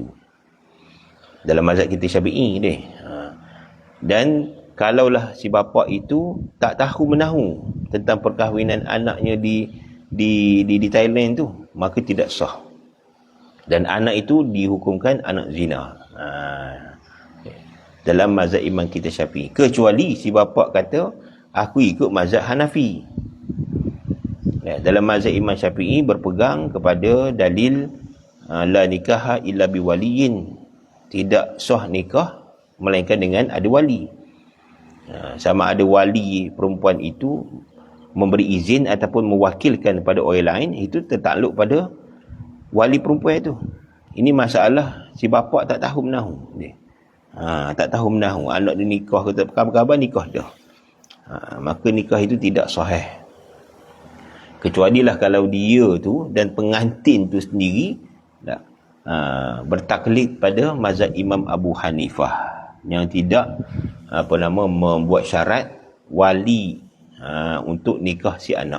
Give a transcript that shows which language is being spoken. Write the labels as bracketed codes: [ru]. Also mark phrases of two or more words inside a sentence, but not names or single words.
[ms] Dalam mazhab kita Syafi'i ni. Dan kalaulah si bapa itu tak tahu menahu tentang perkahwinan anaknya di Thailand tu, maka tidak sah. Dan anak itu dihukumkan anak zina. Dalam mazhab imam kita Syafi'i. Kecuali si bapa kata, aku ikut mazhab Hanafi. Dalam mazhab imam Syafi'i berpegang kepada dalil [ar] لا نكاح إلا بولي. [ms] Tidak sah nikah melainkan dengan ada wali. Sama ada wali perempuan itu memberi izin ataupun mewakilkan pada orang lain, itu tertakluk pada wali perempuan itu. Ini masalah si bapa tak tahu menahu. Tak tahu menahu anak dia nikah ke tak, khabar nikah dah. Maka nikah itu tidak sahih. Kecualilah kalau dia tu dan pengantin tu sendiri bertaklid pada mazhab Imam Abu Hanifah yang tidak membuat syarat wali untuk nikah si anak.